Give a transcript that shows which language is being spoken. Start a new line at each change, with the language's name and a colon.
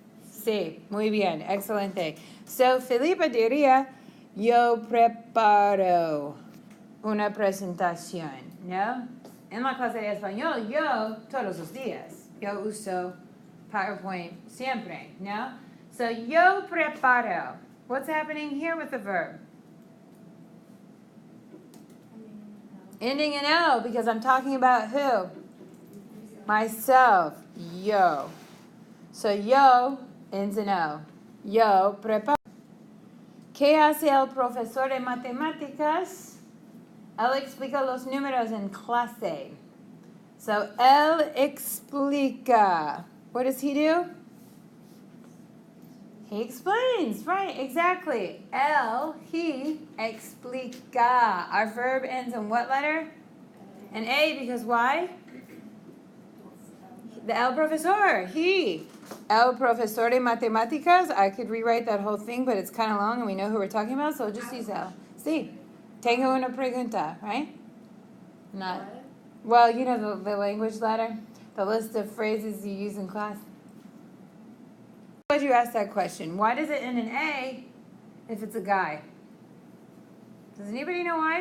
Spanish: Sí, muy bien, excelente. So, Felipa diría, yo preparo una presentación, ¿no? En la clase de español, yo todos los días, yo uso PowerPoint siempre, ¿no? So, yo preparo.
English: What's happening here with the verb? Ending in O, because I'm talking about who? Myself. Yo. So, yo ends in O.
Spanish: Yo preparo. ¿Qué hace el profesor de matemáticas? Él explica los números en clase.
English: So,
Spanish: él explica.
English: What does he do? He explains, right, exactly. He explica. Our verb ends in what letter? An A, because why? The el profesor, he.
Spanish: El profesor de matemáticas.
English: I could rewrite that whole thing, but it's kind of long and we know who we're talking about, so just use el. Sí.
Spanish: Tengo una pregunta,
English: right? Not. Well, you know the language ladder, the list of phrases you use in class. Why would you ask that question? Why does it end in A if it's a guy? Does anybody know why?